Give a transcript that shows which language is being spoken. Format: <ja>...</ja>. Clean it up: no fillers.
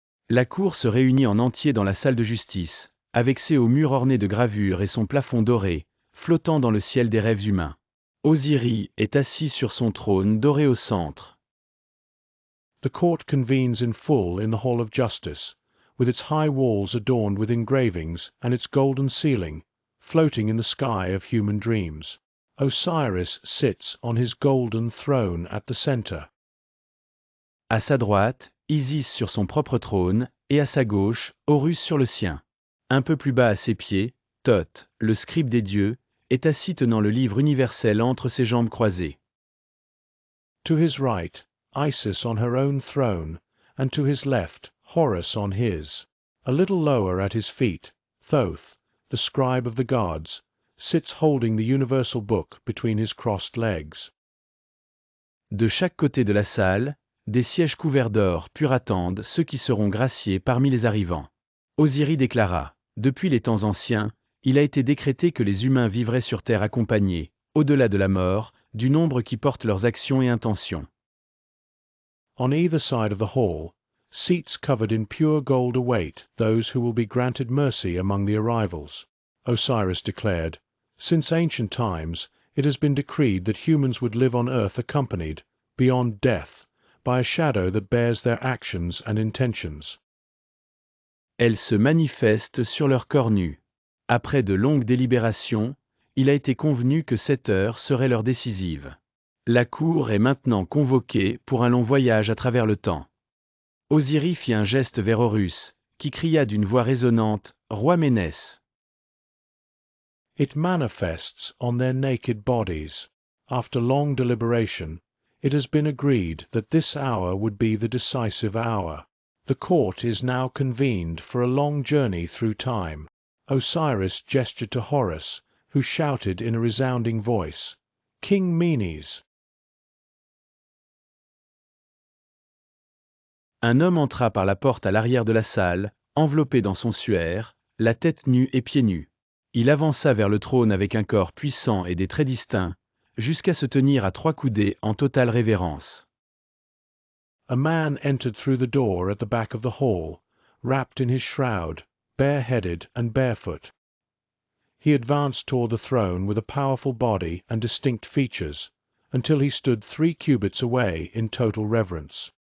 <fr>La cour se réunit en entier dans la salle de justice, avec ses hauts murs ornés de gravures et son plafond doré, flottant dans le ciel des rêves humains. Osiris est assis sur son trône doré au centre.</fr> <en>The court convenes in full in the hall of justice, with its high walls adorned with engravings and its golden ceiling, floating in the sky of human dreams. Osiris sits on his golden throne at the center.</en> <fr>À sa droite, Isis sur son propre trône, et à sa gauche, Horus sur le sien. Un peu plus bas à ses pieds, Thoth, le scribe des dieux, est assis tenant le livre universel entre ses jambes croisées.</fr> <en>To his right, Isis on her own throne, and to his left, Horus on his. A little lower at his feet, Thoth, the scribe of the gods, sits holding the universal book between his crossed legs.</en> <fr>De chaque côté de la salle, des sièges couverts d'or pur attendent ceux qui seront graciés parmi les arrivants. Osiris déclara, depuis les temps anciens, il a été décrété que les humains vivraient sur terre accompagnés, au-delà de la mort, du nombre qui porte leurs actions et intentions.</fr> <en>On either side of the hall, seats covered in pure gold await those who will be granted mercy among the arrivals. Osiris declared, since ancient times, it has been decreed that humans would live on earth accompanied, beyond death, by a shadow that bears their actions and intentions.</en> <fr>Elles se manifestent sur leur corps nu. Après de longues délibérations, il a été convenu que cette heure serait l'heure décisive. La cour est maintenant convoquée pour un long voyage à travers le temps. Osiris fit un geste vers Horus, qui cria d'une voix résonnante, « Roi Ménès !»</fr> <en>It manifests on their naked bodies. After long deliberation, it has been agreed that this hour would be the decisive hour. The court is now convened for a long journey through time. Osiris gestured to Horus, who shouted in a resounding voice, King Menes!</en> <fr>Un homme entra par la porte à l'arrière de la salle, enveloppé dans son suaire, la tête nue et pieds nus. Il avança vers le trône avec un corps puissant et des traits distincts, jusqu'à se tenir à 3 coudées en totale révérence.</fr> <en>A man entered through the door at the back of the hall, wrapped in his shroud, bareheaded and barefoot. He advanced toward the throne with a powerful body and distinct features, until he stood 3 cubits away in total reverence.</en>